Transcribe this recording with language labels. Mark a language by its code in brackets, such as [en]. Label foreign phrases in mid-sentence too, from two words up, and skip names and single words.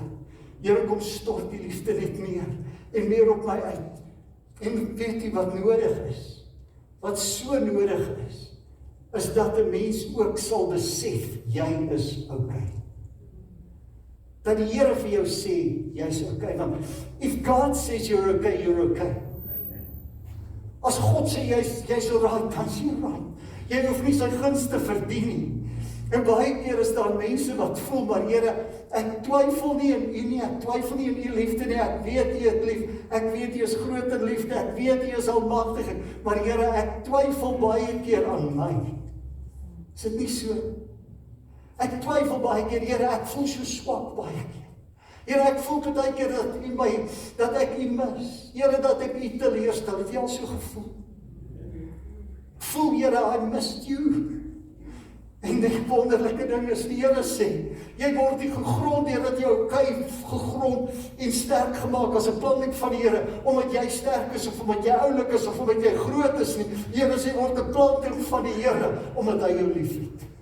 [af] Here, kom stort die liefde net meer, en meer op my uit. En weet jy wat nodig is? Wat so nodig is dat 'n mens ook sal besef, jy is okay. Dat die Here vir jou sê, jy's okay. [en] Want if God says you're okay, you're okay. [af] As God sê jy's alright, dan is jy alright. Jy hoef nie sy gunste verdien nie. En baie keer is daar mense wat voel, maar Here, ek twyfel nie in u nie, ek twyfel nie in u liefde nie, ek weet u het lief, ek weet u is groot in liefde, ek weet u is almagtig, maar Here, ek twyfel baie keer aan my. Is dit nie so? Ek twyfel baie keer, Here, ek voel so swak baie keer. Here, ek voel baie keer dat ek u mis. Here, dat ek u teleurstel. Het jy al so gevoel? Voel, Here, [en] I missed you. [af] En die wonderlike ding is, die Here sê, jy word nie gegrond deurdat jy okay gegrond en sterk gemaak as 'n plantjie van die Here, omdat jy sterk is, of omdat jy oulik is, of omdat jy groot is nie. Die Here sê, word 'n plantjie van die Here, omdat hy jou liefhet.